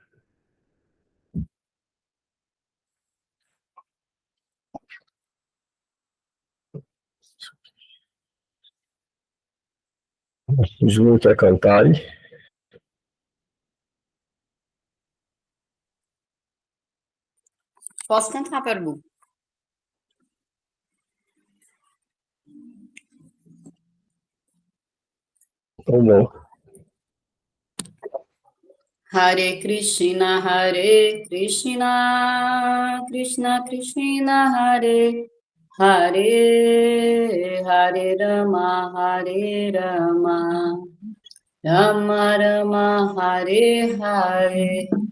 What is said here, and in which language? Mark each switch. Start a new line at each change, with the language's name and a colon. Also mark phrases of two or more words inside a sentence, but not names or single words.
Portuguese: O Júnior quer cantar aí? Posso cantar, Pergu? Tá bom.
Sanskrit: हरे कृष्ण, कृष्ण कृष्ण, हरे हरे, हरे राम, राम राम, हरे हरे.